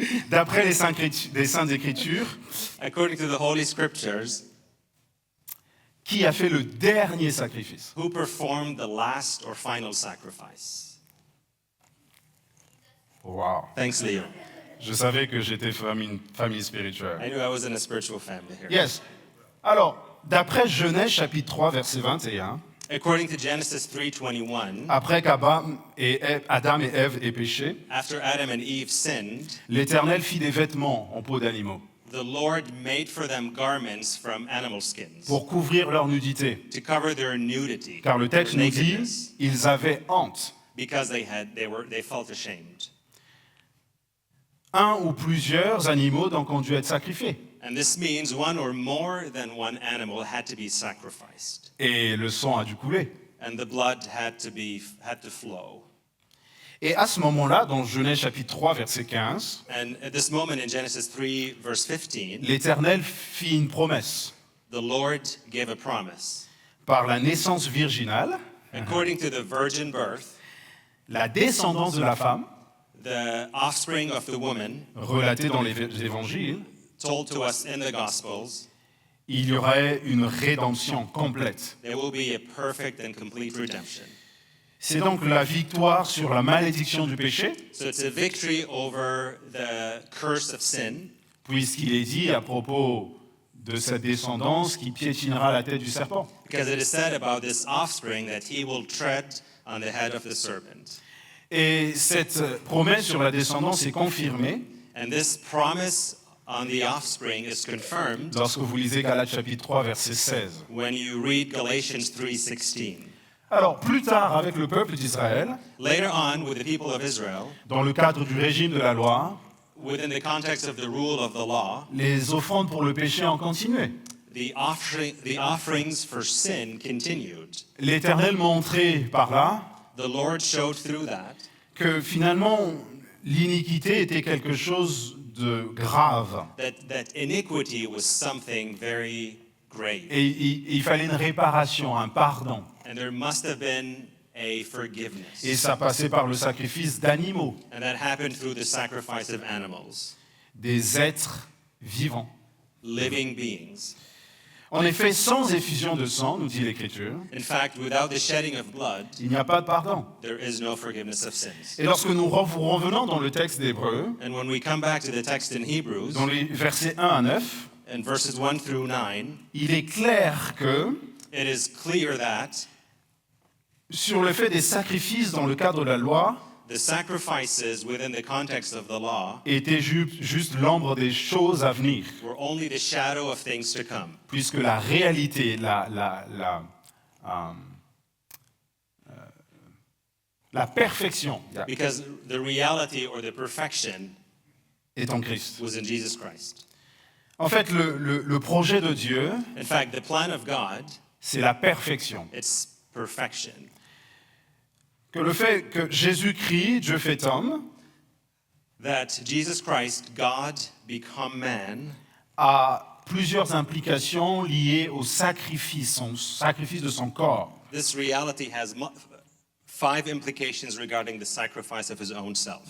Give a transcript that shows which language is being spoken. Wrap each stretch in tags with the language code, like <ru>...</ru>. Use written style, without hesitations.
<fr>D'après les Saintes Écritures,</fr> <en>According to the Holy Scriptures,</en> <fr>qui a fait le dernier sacrifice?</fr> <en>who performed the last or final sacrifice? Wow. Thanks, Leo.</en> <fr>Je savais que j'étais une famille spirituelle.</fr> <en>I knew I was in a spiritual family here. Yes.</en> <fr>Alors, d'après Genèse chapitre 3, verset 21,</fr> <en>According to Genesis 3:21,</en> <fr>après qu'Adam et Ève aient péché,</fr> <en>after Adam and Eve sinned,</en> <fr>l'Éternel fit des vêtements en peau d'animaux</fr> <en>the Lord made for them garments from animal skins</en> <fr>pour couvrir leur nudité.</fr> <en>to cover their nudity,</en> <fr>Car le texte</fr> <en>their</en> <fr>nous dit,</fr> <en>nakedness,</en> <fr>ils avaient honte.</fr> <en>because they felt ashamed.</en> <fr>Un ou plusieurs animaux donc ont dû être sacrifiés.</fr> <en>And this means one or more than one animal had to be sacrificed,</en> <fr>Et le sang a dû couler.</fr> <en>and the blood had to flow.</en> <fr>Et à ce moment-là, dans Genèse chapitre 3, verset 15,</fr> <en>And at this moment in Genesis 3, verse 15,</en> <fr>l'Éternel fit une promesse.</fr> <en>the Lord gave a promise.</en> <fr>Par la naissance virginale,</fr> <en>According to the virgin birth,</en> <fr>la descendance de la femme,</fr> <en>the offspring of the woman,</en> <fr>relatée dans les évangiles,</fr> <en>told to us in the Gospels,</en> <fr>il y aurait une rédemption complète.</fr> <en>there will be a perfect and complete redemption.</en> <fr>C'est donc la victoire sur la malédiction du péché,</fr> <en>So it's a victory over the curse of sin,</en> <fr>puisqu'il est dit à propos de cette descendance qui piétinera la tête du serpent.</fr> <en>because it is said about this offspring that he will tread on the head of the serpent.</en> <fr>Et cette promesse sur la descendance est confirmée</fr> <en>And this promise on the offspring is confirmed</en> <fr>lorsque vous lisez Galates chapitre 3, verset 16.</fr> <en>when you read Galatians 3:16.</en> <fr>Alors, plus tard, avec le peuple d'Israël,</fr> <en>Later on, with the people of Israel,</en> <fr>dans le cadre du régime de la loi,</fr> <en>within the context of the rule of the law,</en> <fr>les offrandes pour le péché ont continué.</fr> <en>the offerings for sin continued.</en> <fr>L'Éternel montrait par là</fr> <en>The Lord showed through that</en> <fr>que finalement, l'iniquité était quelque chose de grave.</fr> <en>that iniquity was something very grave.</en> <fr>Et il fallait une réparation, un pardon.</fr> <en>And there must have been a forgiveness.</en> <fr>Et ça passait par le sacrifice d'animaux,</fr> <en>And that happened through the sacrifice of animals,</en> <fr>des êtres vivants.</fr> <en>living beings.</en> <fr>En effet, sans effusion de sang, nous dit l'Écriture,</fr> <en>In fact, without the shedding of blood,</en> <fr>il n'y a pas de pardon.</fr> <en>there is no forgiveness of sins.</en> <fr>Et lorsque nous revenons dans le texte d'Hébreu,</fr> <en>And when we come back to the text in Hebrews,</en> <fr>dans les versets 1 à 9,</fr> <en>in verses 1 through 9,</en> <fr>il est clair que</fr> <en>it is clear that</en> <fr>sur le fait des sacrifices dans le cadre de la loi</fr> <en>the sacrifices within the context of the law</en> <fr>étaient juste l'ombre des choses à venir,</fr> <en>were only the shadow of things to come,</en> <fr>puisque la réalité, la perfection</fr> <en>because the reality or the perfection</en> <fr>est en Christ.</fr> <en>was in Jesus Christ.</en> <fr>En fait, le projet de Dieu,</fr> <en>In fact, the plan of God,</en> <fr>c'est la perfection.</fr> <en>it's perfection.</en> <fr>Que le fait que Jésus-Christ, Dieu fait homme,</fr> <en>That Jesus Christ, God become man,</en> <fr>a plusieurs implications liées au sacrifice de son corps.</fr> <en>this reality has 5 implications regarding the sacrifice of his own self,</en>